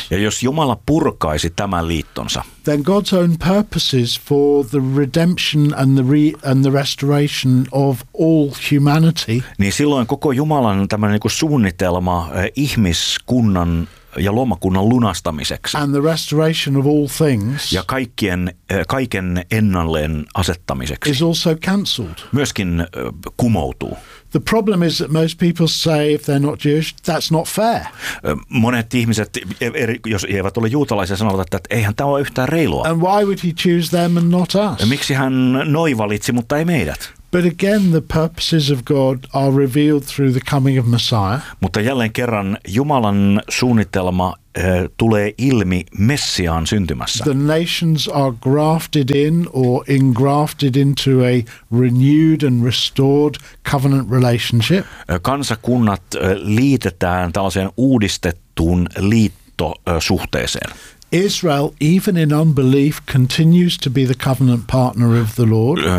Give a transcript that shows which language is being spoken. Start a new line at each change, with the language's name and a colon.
Finnish: Ja jos Jumala purkaisi tämän liittonsa.
English: Then God's own purposes for the redemption and the restoration of all humanity.
Finnish: Niin silloin koko Jumalan tämmöinen niin kuin suunnitelma ihmiskunnan ja luomakunnan lunastamiseksi.
English: And the restoration of all things.
Finnish: Ja kaiken ennalleen asettamiseksi.
English: Is also cancelled.
Finnish: Myöskin kumoutuu.
English: The problem is that most people say if they're not Jewish, that's not fair.
Finnish: Monet ihmiset, jos eivät ole juutalaisia, sanovat, että eihän tämä ole yhtään reilua.
English: And why would he choose them and not us?
Finnish: Miksi hän noi valitsi, mutta ei meidät?
English: But again, the purposes of God are revealed through the coming of Messiah.
Finnish: Mutta jälleen kerran Jumalan suunnitelma tulee ilmi Messiaan syntymässä.
English: The nations are grafted in or engrafted into a renewed and restored covenant relationship.
Finnish: Kansakunnat liitetään tällaiseen uudistettuun liittosuhteeseen.
English: Israel, even in unbelief, continues to be the covenant partner of the Lord.